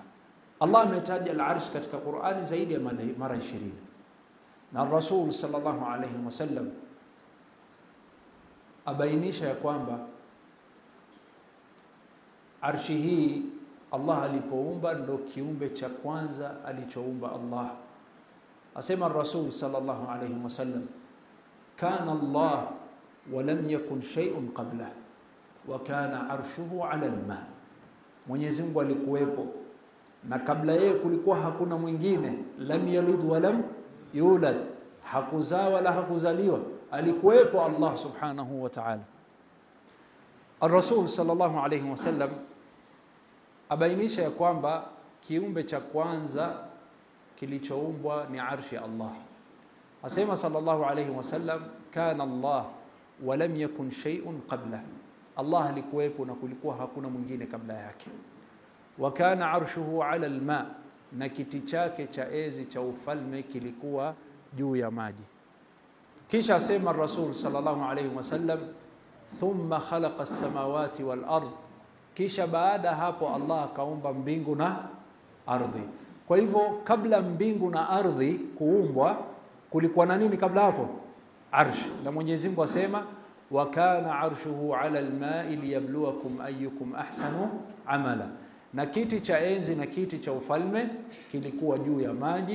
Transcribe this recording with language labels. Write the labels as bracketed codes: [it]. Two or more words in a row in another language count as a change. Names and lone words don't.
[sw] Allah ametaja al-arsh katika Qur'ani zaidi ya mara 20. Na Rasul [ar] صلى الله عليه وسلم [sw] abainisha ya kwamba arshi hii Allah alipoumba ndo kiumbe cha kwanza alichoumba Allah. Asema Rasul [ar] صلى الله عليه وسلم, كان الله ولم يكن شيء قبل وكان عرشه على الماء. [sw] Mwenyezi Mungu alikuwepo na kabla yeye kulikuwa hakuna mwingine. [ar] لم يلد ولم يولد, [sw] hakuzaa wala hakuzaliwa, alikuwepo Allah [ar] سبحانه وتعالى. [sw] Ar-Rasul [ar] صلى الله عليه وسلم [sw] abainisha ya kwamba kiumbe cha kwanza kilichoumbwa ni arshi ya Allah. Asema [ar] صلى الله عليه وسلم, كان الله ولم يكن شيء قبل, [sw] Allah alikuwepo na kulikuwa hakuna mwingine kabla yake. [ar] وكان عرشه على الماء, [sw] na kiti chake cha enzi cha ufalme kilikuwa juu ya maji. Kisha asema Rasul [ar] صلى الله عليه وسلم, ثم خلق السماوات والأرض, [sw] kisha baada hapo Allah akaumba mbingu na ardhi. Kwa hivyo kabla mbingu na ardhi kuumbwa kulikuwa na nini kabla hapo? Arsh. Na Mwenyezi Mungu asema, [ar] وكان عرشه على الماء ليبلوكم أيكم أحسن عملا, [sw] na kiti cha enzi na kiti cha ufalme kilikuwa juu ya maji.